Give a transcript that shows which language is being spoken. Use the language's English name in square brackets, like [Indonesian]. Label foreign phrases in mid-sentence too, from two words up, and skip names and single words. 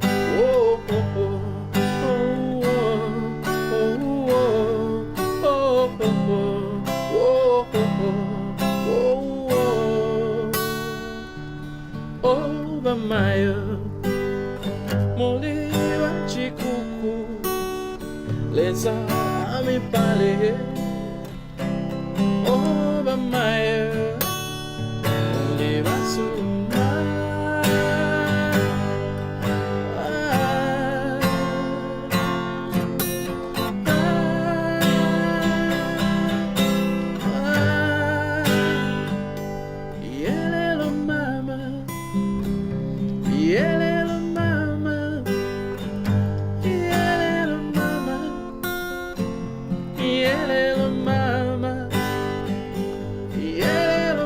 [Bemba] Mayo Moli wachikuku Leza amipale Oba mayo Moli wasuma [English] Yelelo mama Yeah, little mama. Yeah, little mama. Yeah, little mama. Yeah.